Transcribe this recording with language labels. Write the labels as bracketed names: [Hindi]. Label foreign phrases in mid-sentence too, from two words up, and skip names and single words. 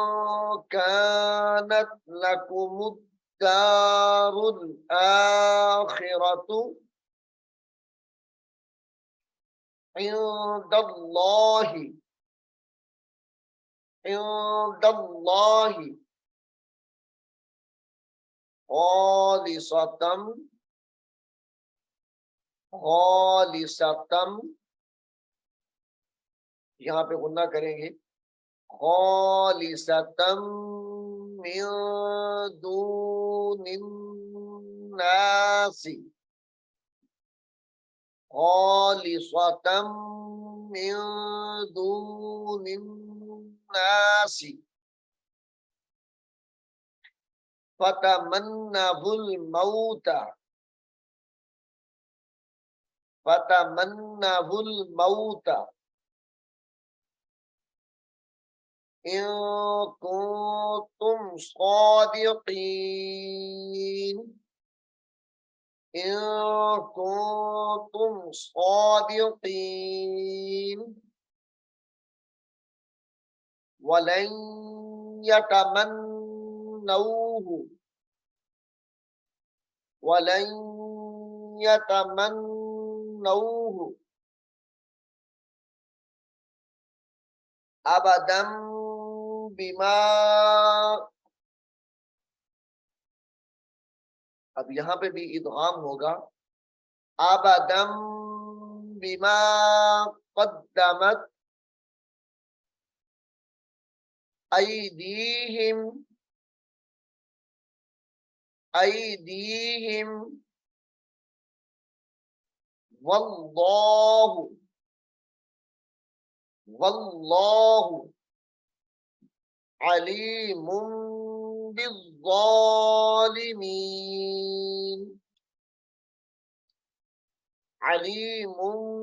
[Arabic] كانت لكم الدار الآخرة عند الله، عند الله خالصة، خالصة, [Hindi] यहाँ पे गुन्ना करेंगे, [Arabic] خالصة من دون الناس, خالصة من دون الناس, فتمنوا الموت، فتمنوا الموت إن كنتم صادقين، إن كنتم صادقين, ولن يتمنوه، ولن يتمنوه أبدا بما, [Hindi] अब यहाँ पे भी इदगाम होगा, [Arabic] أبدا بما قدمت أيديهم, أيديهم والله، والله عليم بالظالمين، عليم